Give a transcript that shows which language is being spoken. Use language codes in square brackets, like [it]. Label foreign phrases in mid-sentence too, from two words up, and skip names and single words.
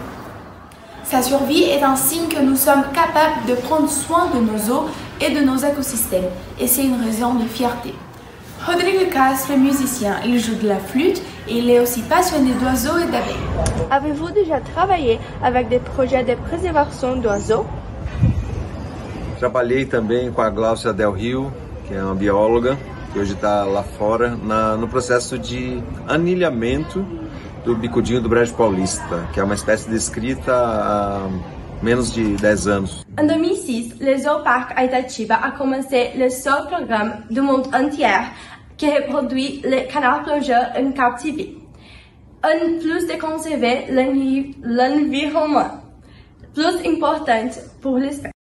[fr] Sa survie est un signe que nous sommes capables de prendre soin de nos eaux et de nos écosystèmes, et c'est une raison de fierté. Rodrigo Castro est musicien, il joue de la flûte et il est aussi passionné d'oiseaux et d'abeilles. Avez-vous déjà travaillé avec des projets de préservation d'oiseaux? [pt] Trabalhei também com a Gláucia Del Rio, que é uma bióloga, que hoje está lá fora, no processo de anilhamento do bicudinho do Brejo Paulista, que é uma espécie descrita há menos de 10 anos. [fr] En 2006, le Zooparc à Itatiba a commencé le seul programme du monde entier qui reproduit les canards plongeurs en captivité. En plus de conserver l'environnement, plus important pour l'espèce.